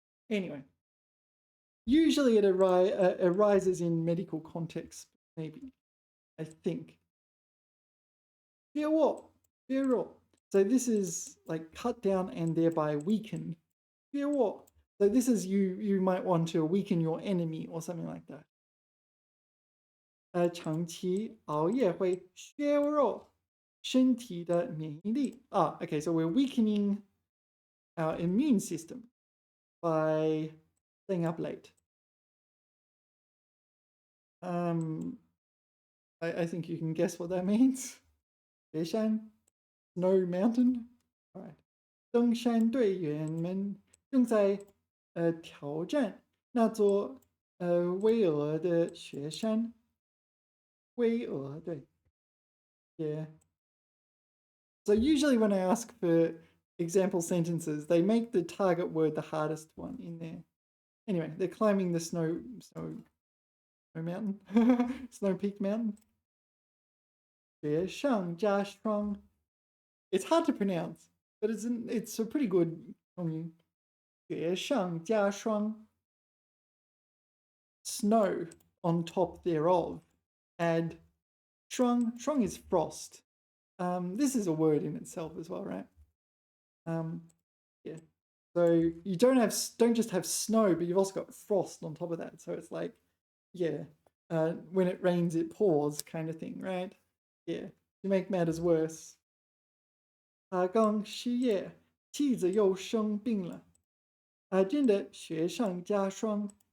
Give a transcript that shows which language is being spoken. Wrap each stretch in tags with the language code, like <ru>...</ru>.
<en>Anyway, usually it arises in medical context, maybe. I think. 削弱, 削弱. So this is like cut down and thereby weaken. 削弱. So this is you might want to weaken your enemy or something like that.</en> <zh>长期熬夜会削弱身体的免疫力.</zh> <en>Okay, so we're weakening our immune system by staying up late. I think you can guess what that means. 雪山 Snow Mountain. All right.</en> <zh>登山队员们正在挑战那座巍峨的雪山。巍峨，对。Yeah.</zh> <en>So usually when I ask for example sentences, they make the target word the hardest one in there. Anyway, they're climbing the snow mountain, Snow Peak Mountain.</en> <zh>雪上加霜.</zh> <en>It's hard to pronounce, but it's a pretty good tongue. 雪上加霜.Snow on top thereof. Add 霜.Shrong is frost. This is a word in itself as well, right? Yeah. So you don't just have snow, but you've also got frost on top of that. So it's like, yeah, when it rains, it pours kind of thing, right? Yeah. To make matters worse.</en> <zh>他刚失业，妻子又生病了，真的雪上加霜。</zh>